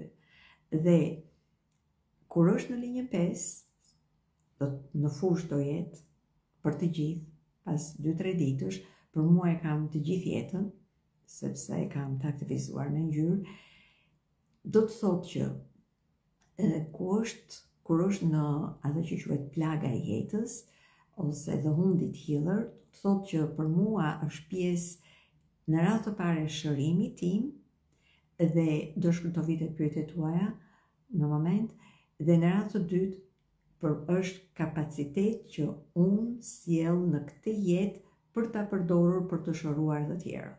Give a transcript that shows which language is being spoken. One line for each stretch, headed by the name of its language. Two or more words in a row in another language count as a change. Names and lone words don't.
Albanian: Dhe kur është në linjën 5, në fushë do jetë për të gjithë, pas 2-3 ditësh, për mua e kam të gjithë jetën, sepse e kam të aktivizuar me ngjyrë, do të thotë që kur është në atë që quhet plaga e jetës, ose
English: the wounded healer,
Albanian: të thotë që për mua është pjesë në radhë të parë e shërimit tim, dhe do shkruaj pyetjet tuaja në moment, dhe në radhë të dytë është kapacitet që unë sjell në këtë jetë për ta përdorur për të shëruar të tjerët.